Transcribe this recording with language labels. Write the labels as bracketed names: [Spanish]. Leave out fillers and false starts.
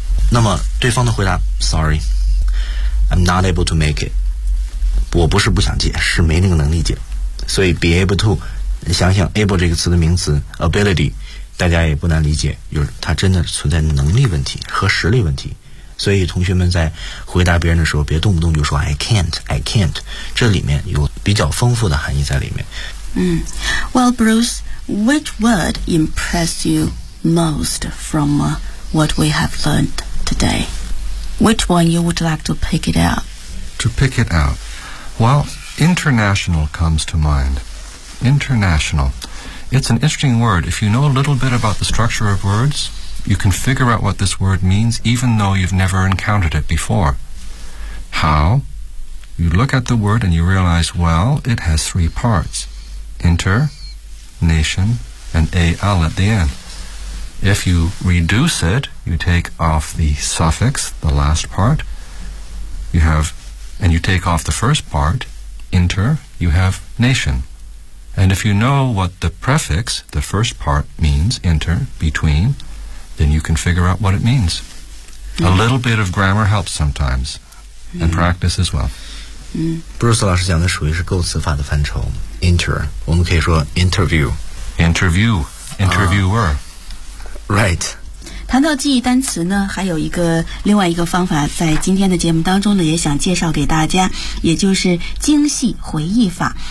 [Chinese] 那么对方的回答 ， [English] Sorry， I'm not able to make it。 [Chinese] 我不是不想借，是没那个能力借。所以 [English] be able to。 [Chinese] 想想 able 这个词的名词 ability， 大家也不难理解，就是它真的存在能力问题和实力问题。所以同学们在回答别人的时候，别动不动就说 [English] I can't， [Chinese] 这里面有比较丰富的含义在里面。 [English] 嗯 ，Well, Bruce, which word impressed you most from what we have learned today? Which one you would like to pick it out? To pick it out, well, international comes to mind. International, it's an interesting word. If you know a little bit about the structure of words, you can figure out what this word means, even though you've never encountered it before. How? You look at the word and you realize, well, it has three parts. Inter, nation, and al at the end. If you reduce it, you take off the suffix, the last part, you have, and you take off the first part, inter, you have nation. And if you know what the prefix, the first part, means, inter, between, then you can figure out what it means. Mm. A little bit of grammar helps sometimes, and practice as well. [Chinese] 嗯，布鲁斯老师讲的属于是构词法的范畴。 Inter， 我们可以说 interview， [English] interview， interviewer， right。 [Chinese] 谈到记忆单词呢，还有一个另外一个方法，在今天的节目当中呢，也想介绍给大家，也就是精细回忆法。